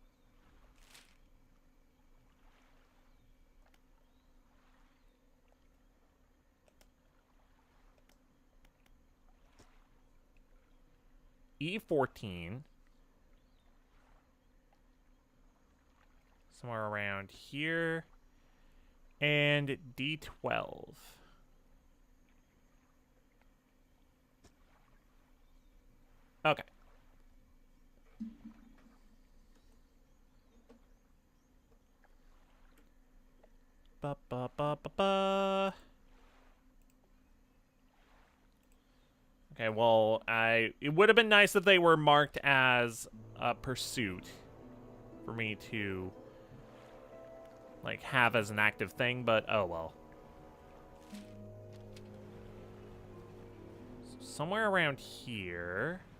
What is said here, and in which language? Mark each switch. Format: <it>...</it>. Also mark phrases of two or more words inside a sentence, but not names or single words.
<en>E14, somewhere around here, and D12. Okay. Ba ba ba ba ba. Okay, well, it would have been nice if they were marked as a pursuit for me to like have as an active thing, but oh well. So somewhere around here.</en>